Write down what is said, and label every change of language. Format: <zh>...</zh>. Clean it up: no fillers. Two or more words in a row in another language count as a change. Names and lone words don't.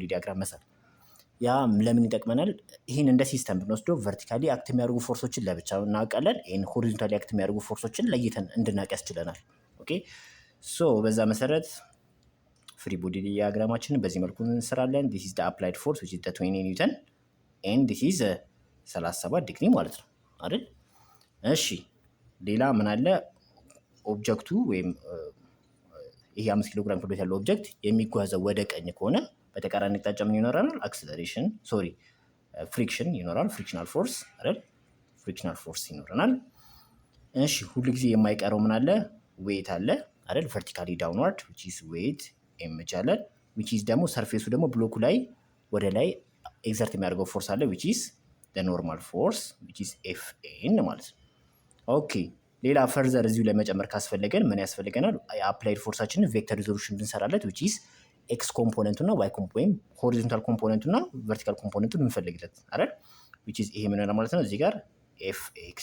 <am>ዲያግራም መሳል ያ ለምን ይጠቅመናል ይሄን እንደ ሲስተም ብንወስደው</am> <en>vertically act</en> <am>የሚያደርጉ ፎርሶችን ለብቻ እናውቃለን ይሄን</am> <en>horizontally act</en> <am>የሚያደርጉ ፎርሶችን ለይተን እንድናውቅ ያስችለናል ኦኬ ሶ በዛ መሰረት</am> <en>free body</en> <am>ዲያግራማችንን በዚህ መልኩ እንሰራለን</am> <en>this is the applied force which is the 20 newton and this is 37</en> <am>ዲግሪ ማለት ነው አይደል እሺ ሌላ ምን አለ ኦብጀክቱ ወይም ይሄ 5 ኪሎ ግራም ክብደት ያለው ኦብጀክት የሚጓዘው ወደ ቀኝ ከሆነ በተቃራኒ አቅጣጫ ምን ይኖራል አክሰለሬሽን ፍሪክሽን ይኖራል</am> <en>frictional force</en> <am>አይደል</am> <en>frictional force</en> <am>ይኖረናል እሺ ሁሉ ጊዜ የማይቀረው ምን አለ ዌት አለ አይደል</am> <en>vertically downward which is weight</en> <am>ኤምጂ አለ</am> <en>which is</en> <am>ደግሞ ሰርፌሱ ደግሞ ብሎኩ ላይ ወደ ላይ ኤግዘርት የሚያደርገው ፎርስ አለ</am> <en>which is the normal force which is Fn</en> <am>ማለት ነው ኦኬ ሌላ ፈርዘር እዚሁ ላይ መጨመር ካስፈለገን ምን ያስፈልገናል የአፕላይድ ፎርሳችንን</am> <en>vector resolution</en> <am>ብንሰራለት</am> <en>which is</en> <am>ኤክስ ኮምፖነንቱ እና ዋይ ወይም ሆሪዞንታል ኮምፖነንቱ እና ቨርቲካል ኮምፖነንቱን እንፈልግለት አይደል</am> <en>which is</en> <am>ይሄ ምን ይሆናል ማለት ነው እዚህ ጋር ኤፍ ኤክስ</am>